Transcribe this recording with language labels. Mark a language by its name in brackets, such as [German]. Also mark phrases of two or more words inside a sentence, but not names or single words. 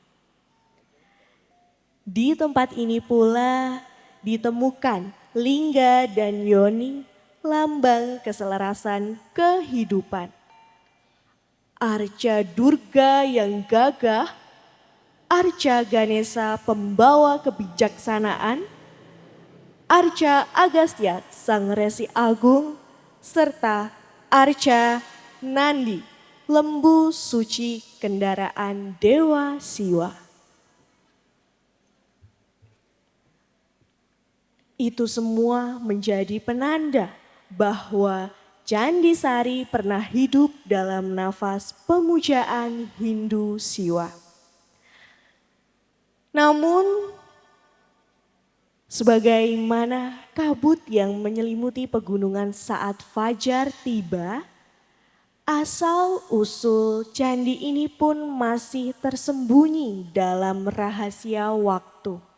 [Indonesian] Di tempat ini pula ditemukan lingga dan yoni, lambang keselarasan kehidupan. Arca Durga yang gagah, Arca Ganesha pembawa kebijaksanaan, Arca Agastya sang resi agung, serta Arca Nandi, lembu suci kendaraan Dewa Siwa. Itu semua menjadi penanda bahwa Candi Sari pernah hidup dalam nafas pemujaan Hindu Siwa. Namun, sebagaimana kabut yang menyelimuti pegunungan saat fajar tiba, asal-usul candi ini pun masih tersembunyi dalam rahasia waktu.